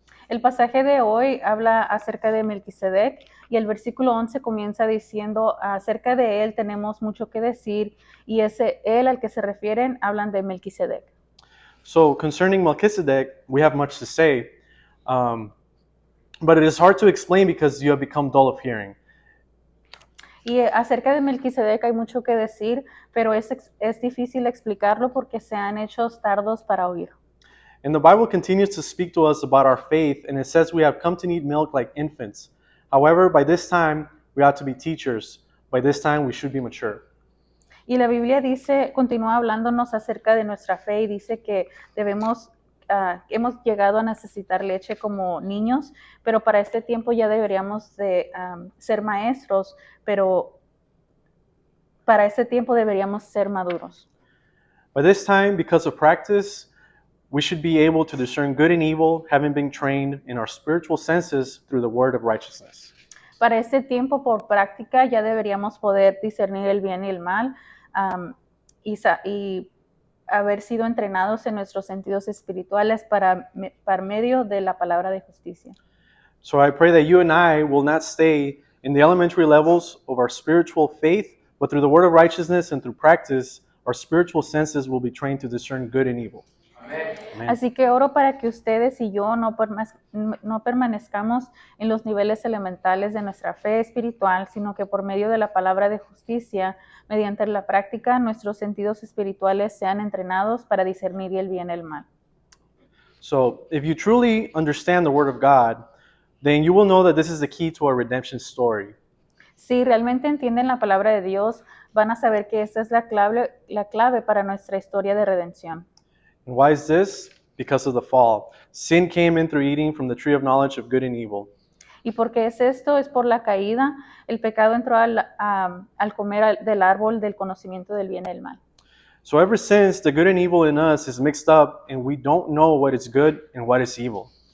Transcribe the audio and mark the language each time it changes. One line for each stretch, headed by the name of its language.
Spanish: El pasaje de hoy habla acerca de Melquisedec y el versículo 11 comienza diciendo, acerca de él tenemos mucho que decir, y ese él al que se refieren hablan de Melquisedec.
English: So concerning Melchizedek, we have much to say, but it is hard to explain because you have become dull of hearing.
Spanish: Y acerca de Melquisedec hay mucho que decir, pero es difícil explicarlo porque se han hecho tardos para oír.
English: And the Bible continues to speak to us about our faith, and it says we have come to need milk like infants. However, by this time, we ought to be teachers. By this time, we should be mature.
Spanish: Y la Biblia dice, continúa hablándonos acerca de nuestra fe y dice que hemos llegado a necesitar leche como niños, pero para este tiempo ya deberíamos de ser maestros, pero para este tiempo deberíamos ser maduros.
English: By this time, because of practice, we should be able to discern good and evil, having been trained in our spiritual senses through the word of righteousness.
Spanish: Para este tiempo, por práctica, ya deberíamos poder discernir el bien y el mal y haber sido entrenados en nuestros sentidos espirituales para medio de la palabra de justicia.
English: So I pray that you and I will not stay in the elementary levels of our spiritual faith, but through the word of righteousness and through practice, our spiritual senses will be trained to discern good and evil. Amen.
Spanish: Así que oro para que ustedes y yo no permanezcamos en los niveles elementales de nuestra fe espiritual, sino que por medio de la palabra de justicia, mediante la práctica, nuestros sentidos espirituales sean entrenados para discernir el bien y el mal.
English: So if you truly understand the word of God, then you will know that this is the key to our redemption story.
Spanish: Si realmente entienden la palabra de Dios, van a saber que esta es la clave para nuestra historia de redención.
English: And why is this? Because of the fall. Sin came in through eating from the tree of knowledge of good and evil.
Spanish: ¿Y por qué es esto? Es por la caída. El pecado entró al comer del árbol del conocimiento del bien y del mal.
English: So ever since, the good and evil in us is mixed up, and we don't know what is good and what is evil.